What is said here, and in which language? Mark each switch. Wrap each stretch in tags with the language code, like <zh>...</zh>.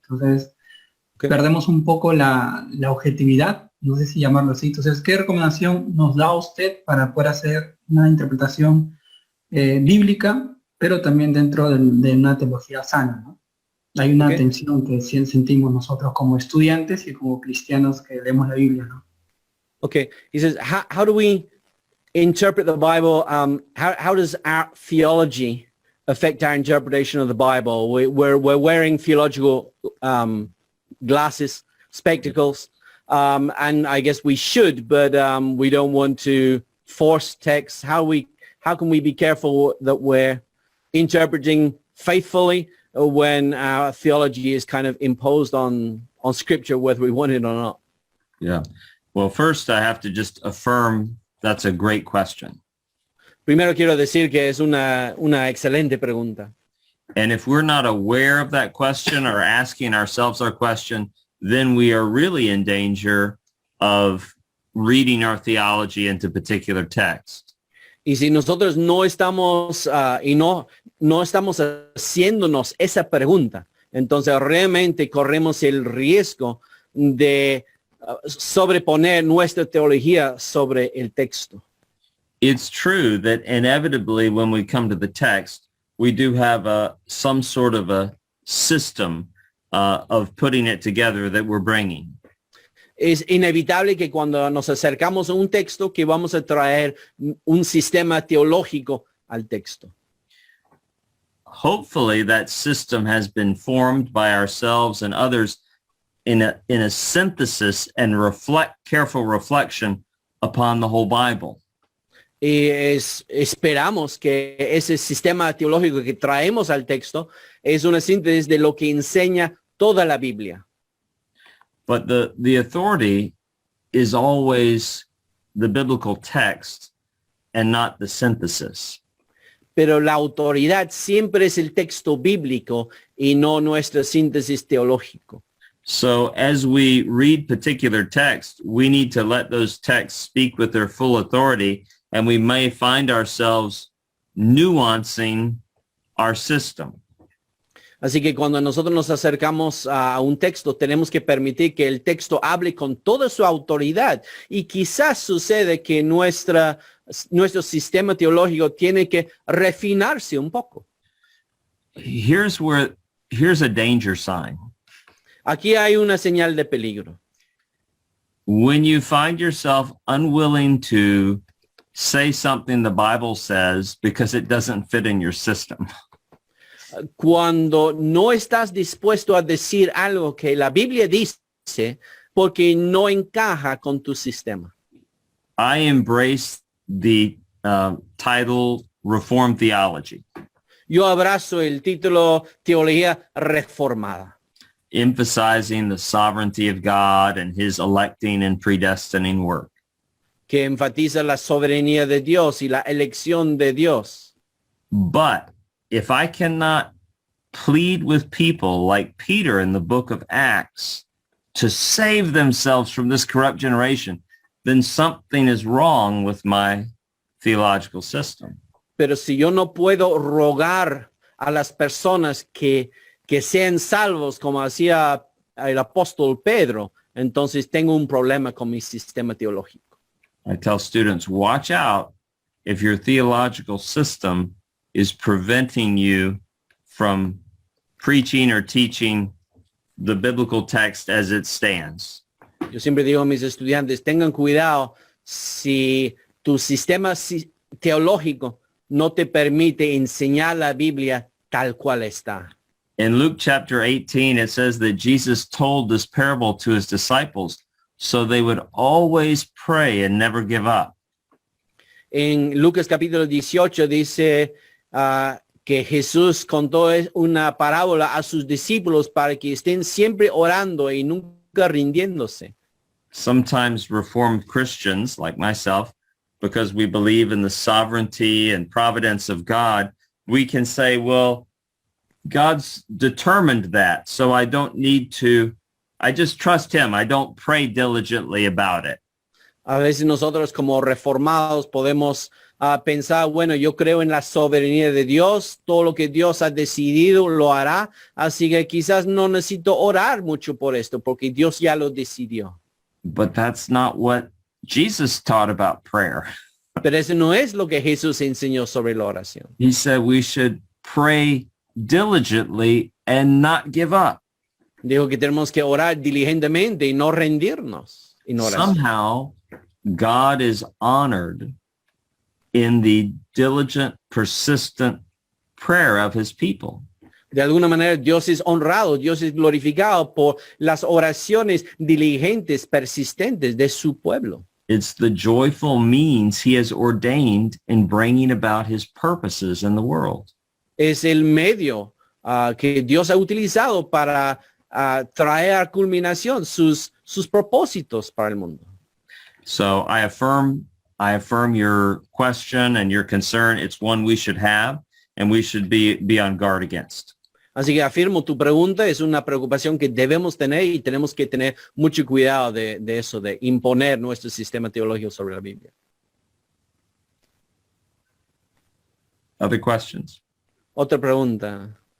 <es>Entonces, perdemos un poco la objetividad, no sé si llamarlo así. Entonces, ¿qué recomendación nos da usted para poder hacer una interpretación bíblica, pero también dentro de una teología sana, ¿no? Hay una tensión que sentimos nosotros como estudiantes y como cristianos que leemos la Biblia, ¿no?</es> <en>Okay, he says, how do we interpret the Bible? How does our theology affect our interpretation of the Bible? We're wearing theological glasses, spectacles, and I guess we should, but we don't want to force text. How can we be careful that we're interpreting faithfully when our theology is kind of imposed on Scripture, whether we want it or not? Yeah. Well, first I have to just affirm that's a great question.</en> <es>Primero quiero decir que es una excelente pregunta.</es> <en>And if we're not aware of that question or asking ourselves our question, then we are really in danger of reading our theology into particular text.</en> <es>Y si nosotros no estamos no estamos haciéndonos esa pregunta, entonces realmente corremos el riesgo de sobreponer nuestra teología sobre el texto.</es> <en>It's true that inevitably when we come to the text, we do have some sort of a system of putting it together that we're bringing.</en> <es>Es inevitable que cuando nos acercamos a un texto que vamos a traer un sistema teológico al texto.</es> <en>Hopefully that system has been formed by ourselves and others in a synthesis and careful reflection upon the whole Bible.</en> <es>Y esperamos que ese sistema teológico que traemos al texto es una síntesis de lo que enseña toda la Biblia.</es> <en>But the authority is always the biblical text and not the synthesis.</en> <es>pero la autoridad siempre es el texto bíblico y no nuestra síntesis teológico.</es> <en>So as we read particular texts, we need to let those texts speak with their full authority, and we may find ourselves nuancing our system.</en> <es>Así que cuando nosotros nos acercamos a un texto, tenemos que permitir que el texto hable con toda su autoridad. Y quizás sucede que nuestro sistema teológico tiene que refinarse un poco.</es> <en>Here's a danger sign.</en> <es>Aquí hay una señal de peligro.</es> <en>When you find yourself unwilling to say something the Bible says because it doesn't fit in your system.</en> <es>Cuando no estás dispuesto a decir algo que la Biblia dice porque no encaja con tu sistema.</es> <en>I embrace the title Reformed Theology,</en> <es>Yo abrazo el título Teología Reformada,</es> <en>emphasizing the sovereignty of God and his electing and predestining work.</en> <es>que enfatiza la soberanía de Dios y la elección de Dios.</es> <en>But if I cannot plead with people like Peter in the book of Acts to save themselves from this corrupt generation, then something is wrong with my theological system.</en> <es>Pero si yo no puedo rogar a las personas que sean salvos como hacía el apóstol Pedro, entonces tengo un problema con mi sistema teológico.</es> <en>I tell students, watch out if your theological system is preventing you from preaching or teaching the biblical text as it stands.</en> <es>Yo siempre digo a mis estudiantes, tengan cuidado si tu sistema teológico no te permite enseñar la Biblia tal cual está.</es> <en>In Luke chapter 18, it says that Jesus told this parable to his disciples so they would always pray and never give up.</en> <es>En Lucas capítulo 18 dice que Jesús contó una parábola a sus discípulos para que estén siempre orando y nunca rindiéndose.</es> <en>Sometimes Reformed Christians like myself, because we believe in the sovereignty and providence of God, we can say, well, God's determined that, so I don't need to, I just trust him. I don't pray diligently about it.</en> <es>A veces nosotros como reformados podemos pensar, bueno, yo creo en la soberanía de Dios, todo lo que Dios ha decidido lo hará, así que quizás no necesito orar mucho por esto, porque Dios ya lo decidió.</es> <en>But that's not what Jesus taught about prayer.</en> <es>Pero eso no es lo que Jesús enseñó sobre la oración.</es> <en>He said we should pray diligently and not give up.</en> <es>Dijo que tenemos que orar diligentemente y no rendirnos en oración.</es> <en>Somehow, God is honored in the diligent, persistent prayer of his people.</en> <es>De alguna manera Dios es honrado, Dios es glorificado por las oraciones diligentes, persistentes de su pueblo.</es> <en>It's the joyful means he has ordained in bringing about his purposes in the world.</en> <es>Es el medio que Dios ha utilizado para traer a culminación sus propósitos para el mundo.</es> <en>So I affirm your question and your concern. It's one we should have and we should be on guard against.</en> <es>Así que afirmo, tu pregunta es una preocupación que debemos tener y tenemos que tener mucho cuidado de eso, de imponer nuestro sistema teológico sobre la Biblia.</es> <en>Other questions?</en> <es>Otra pregunta.</es>